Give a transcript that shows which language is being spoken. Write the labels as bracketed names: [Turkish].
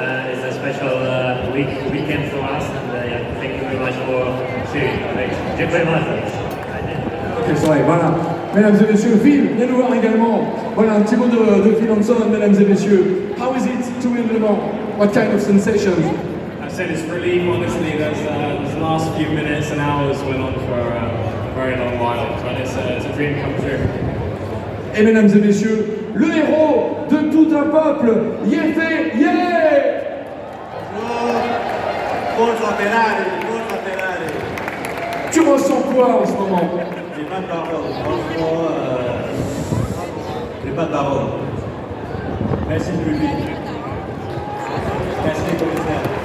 [English] It's a special weekend for us, and thank you very much for cheering. [Polish] Dziękuję bardzo. [French] Ok, soirée, voilà. Mesdames et messieurs, Phil, viens nous voir également. Voilà, un petit mot de Phil Hanson, mesdames et messieurs. [English] How is it to win Le Mans? What kind of sensations? I said it's relief, honestly. Those last few minutes and hours went on for a very long while, but it's a dream come true. [French] Et mesdames et messieurs, le héros de tout un peuple, Yefe, yeah! [Italian] Forza Ferrari, forza Ferrari. [French] Tu ressens quoi en ce moment? J'ai pas de parole, franchement, j'ai pas de parole. Merci le public. Merci les commissaires.